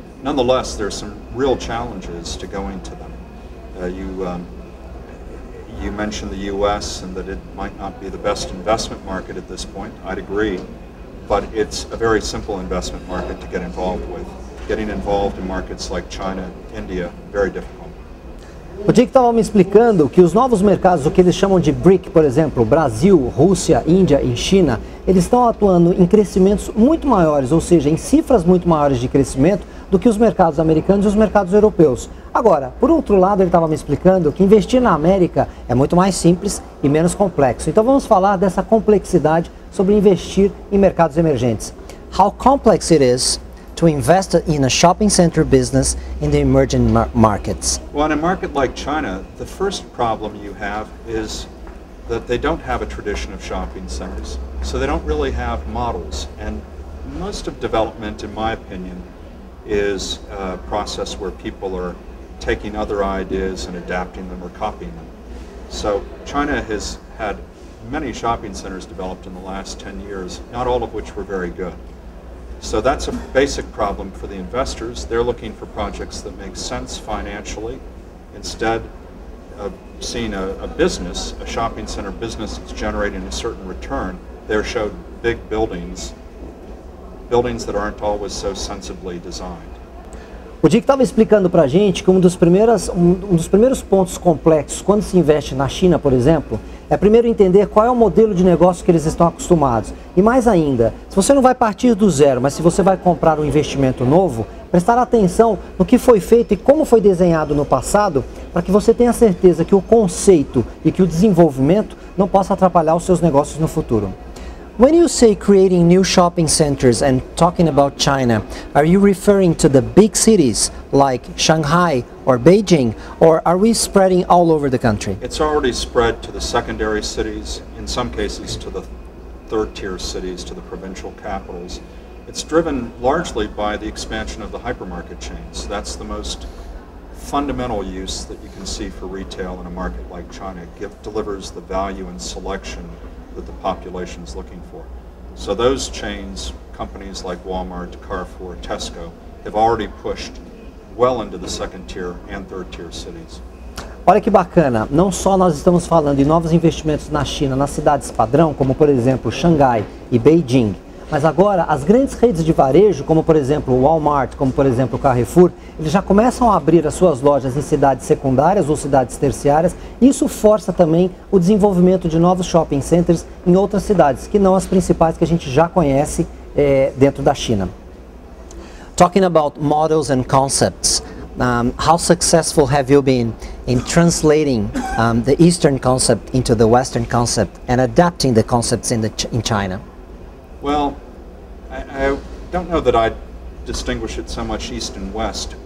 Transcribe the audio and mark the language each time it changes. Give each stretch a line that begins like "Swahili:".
English: Nonetheless, there's some real challenges to going to them. You mentioned the U.S. and that it might not be the best investment market at this point. I'd agree, but it's a very simple investment market to get involved with. Getting involved in markets like China, India, very difficult.
Portuguese: O Dick estava me explicando que os novos mercados, o que eles chamam de BRIC, por exemplo, Brasil, Rússia, Índia e China, eles estão atuando em crescimentos muito maiores, ou seja, em cifras muito maiores de crescimento do que os mercados americanos e os mercados europeus. Agora, por outro lado, ele estava me explicando que investir na América é muito mais simples e menos complexo. Então vamos falar dessa complexidade sobre investir em mercados emergentes.
English: How complex it is to invest in a shopping center business in the emerging markets? Well, in a market like China, the first problem you have is that they don't have a tradition of shopping centers, so they don't really have models. And most of development, in my opinion, is a process where people are taking other ideas and adapting them or copying them. So China has had many shopping centers developed in the last 10 years, not all of which were very good. So that's a basic problem for the investors. They're looking for projects that make sense financially. Instead of seeing a business, a shopping center business that's generating a certain return, they're showed big buildings that aren't always so sensibly designed.
Portuguese: O Dick estava explicando para a gente que um dos primeiros pontos complexos quando se investe na China, por exemplo, é primeiro entender qual é o modelo de negócio que eles estão acostumados. E mais ainda, se você não vai partir do zero, mas se você vai comprar um investimento novo, prestar atenção no que foi feito e como foi desenhado no passado, para que você tenha certeza que o conceito e que o desenvolvimento não possa atrapalhar os seus negócios no futuro.
English: When you say creating new shopping centers and talking about China, are you referring to the big cities like Shanghai or Beijing, or are we spreading all over the country? It's already spread to the secondary cities, in some cases to the third-tier cities, to the provincial capitals. It's driven largely by the expansion of the hypermarket chains. That's the most fundamental use that you can see for retail in a market like China. It delivers the value and selection that the population is looking for. So those chains, companies like Walmart, Carrefour, Tesco, have already pushed well into the second tier and third tier cities.
Portuguese: Olha que bacana, não só nós estamos falando de novos investimentos na China, nas cidades padrão, como por exemplo Xangai e Beijing, Mas agora, as grandes redes de varejo, como por exemplo o Walmart, como por exemplo o Carrefour, eles já começam a abrir as suas lojas em cidades secundárias ou cidades terciárias. Isso força também o desenvolvimento de novos shopping centers em outras cidades, que não as principais que a gente já conhece dentro da China.
English: Talking about models and concepts, how successful have you been in translating the Eastern concept into the Western concept and adapting the concepts in China? Well, I don't know that I'd distinguish it so much East and West.